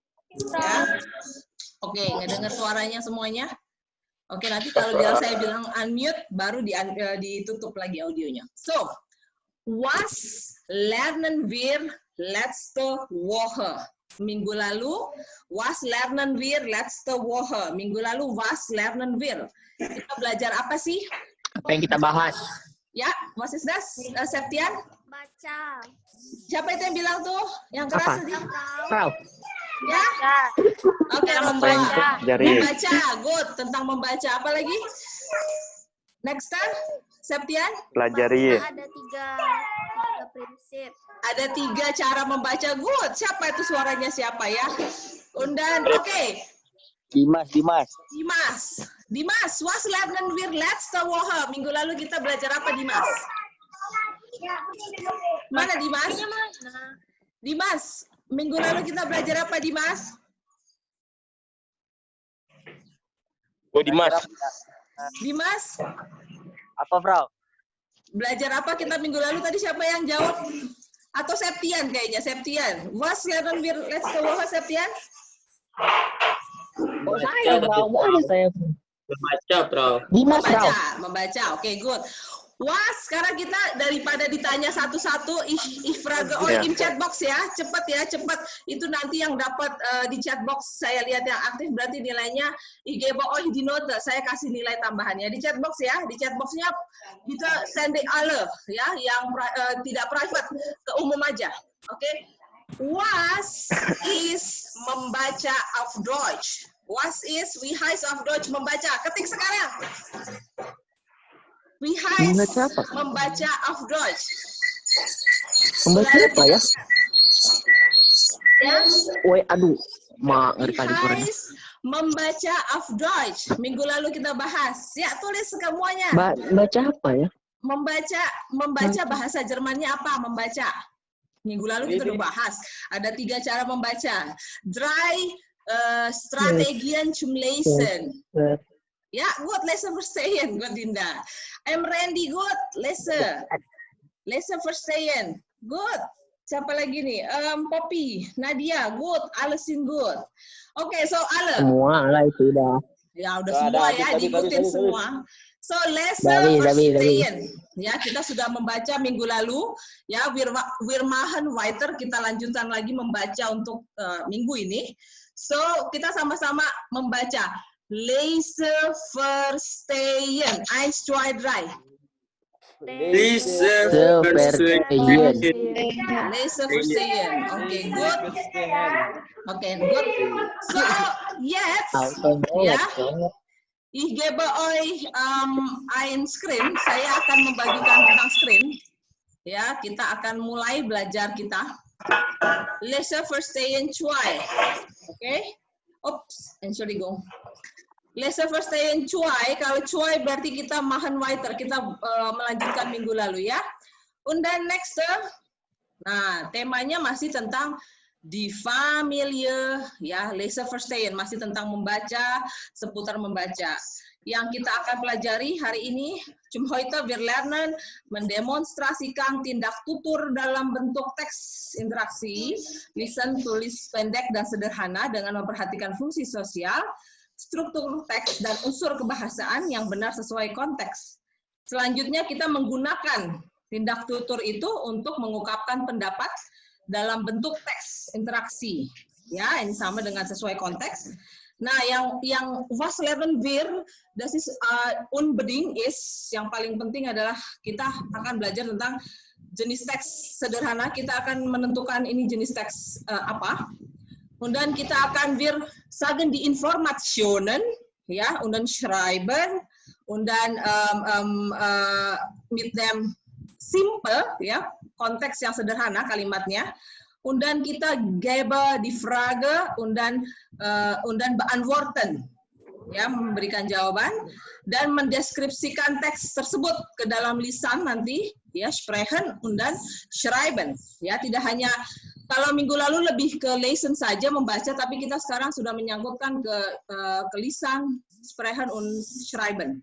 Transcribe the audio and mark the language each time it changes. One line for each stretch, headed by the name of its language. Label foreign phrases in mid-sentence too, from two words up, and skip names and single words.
Indonesian: Ya. Oke, ngedengar suaranya semuanya? Oke, nanti kalau saya bilang unmute, baru ditutup lagi audionya.
German: So, was lernen wir letzte Woche?
Indonesian: Minggu lalu,
German: was lernen wir letzte Woche?
Indonesian: Minggu lalu,
German: was lernen wir?
Indonesian: Kita belajar apa sih? Apa yang kita bahas? Ya,
English: was is that,
Indonesian: Septian? Baca. Siapa itu yang bilang tuh? Yang keras tadi? Frau. Ya? Oke, membaca. Membaca, good. Tentang membaca. Apa lagi?
English: Next time,
Indonesian: Septian? Pelajari. Ada tiga prinsip. Ada 3 cara membaca, good. Siapa itu suaranya siapa ya? Undan, oke. Dimas. Dimas,
German: was lernen wir letzte Woche?
Indonesian: Minggu lalu kita belajar apa, Dimas? Mana Dimas? Dimas, minggu lalu kita belajar apa, Dimas? Oh, Dimas. Dimas, Apa, Frau? belajar apa kita minggu lalu? Tadi siapa yang jawab? Atau Septian kayaknya, Septian.
German: Was lernen wir letzte Woche, Septian?
Indonesian: Oh, saya, Frau. Boleh saya. Membaca, Frau. Dimas, Frau. Membaca. Oke, good. Was, sekarang kita daripada ditanya satu-satu,
German: ich frage euch im chatbox ya,
Indonesian: cepat ya, cepat. Itu nanti yang dapat di chatbox, saya lihat yang aktif berarti nilainya,
German: ich gebe euch die Note,
Indonesian: saya kasih nilai tambahannya. Di chatbox ya, di chatboxnya kita sending alle, ya, yang tidak private, ke umum aja. Oke.
German: Was is membaca auf Deutsch. Was is, wie heißt auf Deutsch membaca.
Indonesian: Ketik sekarang.
German: Wie heißt membaca auf Deutsch.
Indonesian: Membaca apa ya? Ya. Woi, aduh. Ngeri
German: Wie
Indonesian: kali suaranya.
German: heißt membaca auf Deutsch.
Indonesian: Minggu lalu kita bahas. Ya, tulis semuanya. Baca apa ya? Membaca bahasa Jermannya apa? Membaca. Minggu lalu kita udah bahas. Ada 3 cara membaca.
German: Drei Strategien zum Lesen. Ja, gut, lesen verstehen, gut, Dinda. Randy, gut, lesen. Lesen verstehen, good.
Indonesian: Siapa lagi nih? Poppy, Nadia, good,
German: alles sind good. Oke, so alle.
Indonesian: Semua lah itu udah. Ya, udah semua ya, diikutin semua. So, lesen verstehen. Ya, kita sudah membaca minggu lalu. Ya,
German: wir machen weiter,
Indonesian: kita lanjutkan lagi membaca untuk minggu ini. So, kita sama-sama membaca.
German: Lese verstehen. 1, 2, 3. Lese verstehen. Lese verstehen.
English: Okay, good. Okay, good. So,
German: jetzt, ya, ich gebe euch ein Screen.
Indonesian: Saya akan membagikan tentang screen. Ya, kita akan mulai belajar kita.
German: Lese verstehen 2. Okay? Oops, Entschuldigung. Lese verstehen 2,
Indonesian: kalau 2 berarti kita
German: machen weiter,
Indonesian: kita melanjutkan minggu lalu ya.
German: Und dann nächste,
Indonesian: nah temanya masih tentang
German: die Familie,
Indonesian: ya,
German: lese verstehen,
Indonesian: masih tentang membaca, seputar membaca. Yang kita akan pelajari hari ini,
German: zum heute wir lernen
Indonesian: mendemonstrasikan tindak tutur dalam bentuk teks interaksi, lisan, tulis, pendek, dan sederhana dengan memperhatikan fungsi sosial, struktur teks, dan unsur kebahasaan yang benar sesuai konteks. Selanjutnya kita menggunakan tindak tutur itu untuk mengungkapkan pendapat dalam bentuk teks interaksi. Ya, ini sama dengan sesuai konteks. Nah, yang
German: was lernen wir, das ist unbedingt ist,
Indonesian: yang paling penting adalah kita akan belajar tentang jenis teks sederhana. Kita akan menentukan ini jenis teks apa.
German: Und dann
Indonesian: kita akan
German: wir sagen die Informationen, ja, und dann schreiben, und dann mit dem simple, ya,
Indonesian: konteks yang sederhana kalimatnya.
German: Und dann kita gebe die Frage, und dann beantworten,
Indonesian: ya, memberikan jawaban dan mendeskripsikan teks tersebut ke dalam lisan nanti, ya,
German: sprechen und dann schreiben,
Indonesian: ya, tidak hanya kalau minggu lalu lebih ke lesen saja membaca, tapi kita sekarang sudah menyangkutkan ke lisan,
German: sprechen und schreiben.